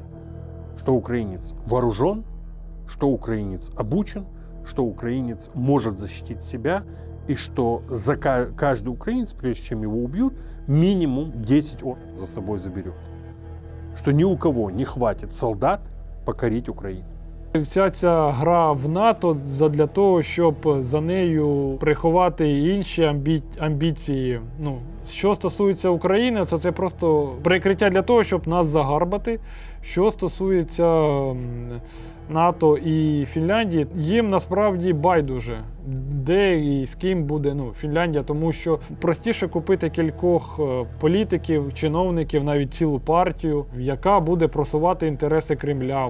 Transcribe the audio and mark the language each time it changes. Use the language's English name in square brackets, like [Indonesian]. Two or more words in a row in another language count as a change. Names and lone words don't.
[Russian] Что украинец вооружен, что украинец обучен, что украинец может защитить себя, и что каждый украинец, прежде чем его убьют, минимум 10 за собой заберет. Что ни у кого не хватит солдат покорить Украину. [Ukrainian] Вся ця гра в НАТО для того, щоб за нею приховати інші амбіції. Ну, що стосується України, це просто прикриття для того, щоб нас загарбати. Що стосується НАТО і Фінляндії, їм насправді байдуже, де і з ким буде Фінляндія, тому що простіше купити кількох політиків, чиновників, навіть цілу партію, яка буде просувати інтереси Кремля.